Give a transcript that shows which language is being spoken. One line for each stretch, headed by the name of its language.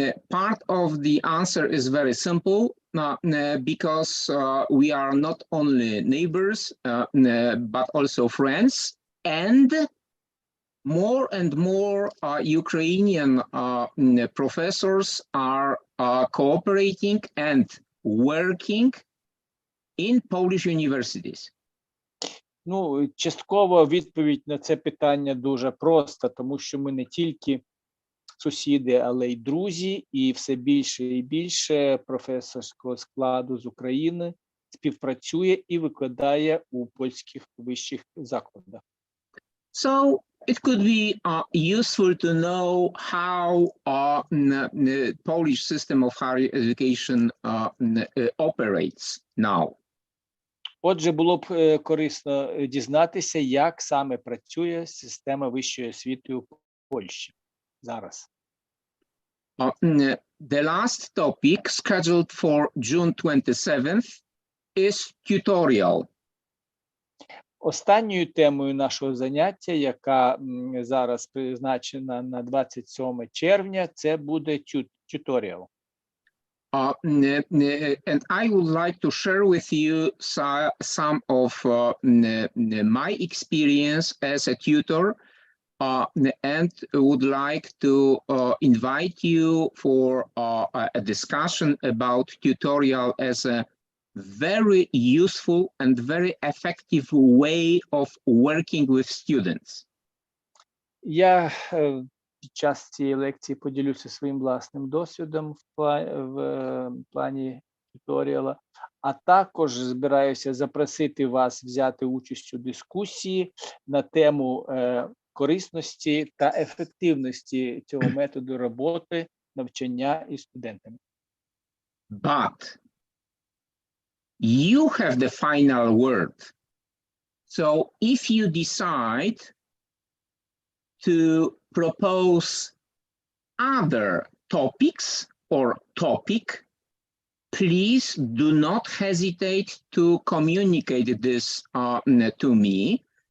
English: Part of the answer is very simple, because we are not only neighbors, but also friends, and more Ukrainian professors are cooperating and working in Polish universities.
Ukrainian: Ну, частково відповідь на це питання дуже проста, тому що ми не тільки сусіди, але й друзі, і все більше і більше професорського складу з України співпрацює і викладає у польських вищих закладах.
English: So it could be useful to know how the Polish system of higher education operates now.
Ukrainian: Отже, було б корисно дізнатися, як саме працює система вищої освіти у Польщі зараз.
English: The last topic scheduled for June 27th is tutorial.
Ukrainian: Останньою темою нашого заняття, яка зараз призначена на 27 червня, це буде tutorial.
English: And I would like to share with you some of my experience as a tutor, and would like to invite you for a discussion about tutorial as a very useful and very effective way of working with students.
Ukrainian: Я під час цієї лекції поділюся своїм власним досвідом в плані туторіала, а також збираюся запросити вас взяти участь у дискусії на тему корисності та ефективності цього методу роботи, навчання із студентами.
English: But you have the final word. So if you decide to propose other topics or topic, please do not hesitate to communicate this to me.